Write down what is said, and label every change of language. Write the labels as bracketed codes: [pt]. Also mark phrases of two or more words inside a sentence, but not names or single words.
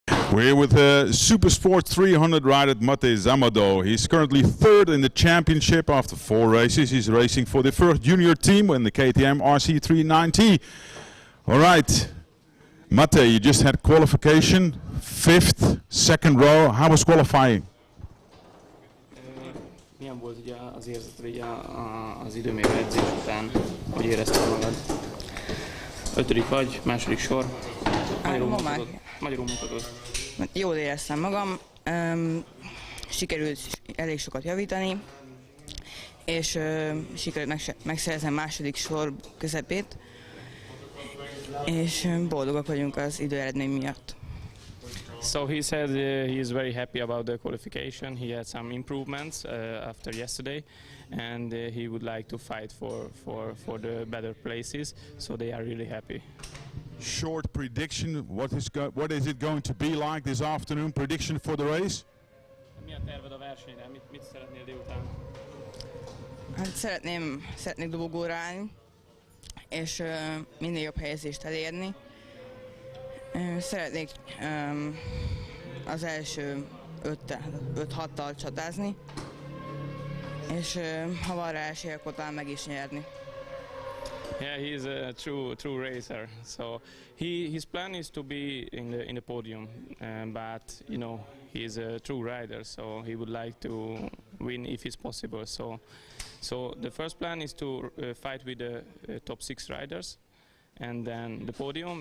[en] We're with Supersport 300 rider Matyas Amador. He's currently third in the championship after 4 races. He's racing for the first junior team in the KTM RC390. All right, Mate, you just had qualification, 5th, second row. How was qualifying? [hu] Milyen volt ugye az érzet, ugye az időmérő edzés után, hogy érezted magad? 5. vagy, második sor. Magyarul mutatod. Jól éreztem magam, sikerült elég sokat javítani, és sikerült megszereznem második sor közepét, és boldogak vagyunk az időeredmény miatt. [en] So he said he is very happy about the qualification. He had some improvements after yesterday, and he would like to fight for the better places. So they are really happy. Short prediction, what is it going to be like this afternoon? Prediction for the race? [hu] Mi a terved a versenyre? Mit szeretnél délután? Hát szeretnék dobogóra állni, és minél jobb helyezést elérni. Szeretnék az első 5-6-tal csatázni, és ha van rá esély, akkor talán meg is nyerni. [en] Yeah, he's a true racer. So his plan is to be in the podium, but you know he's a true rider. So he would like to win if it's possible. So the first plan is to fight with the top 6 riders, and then the podium.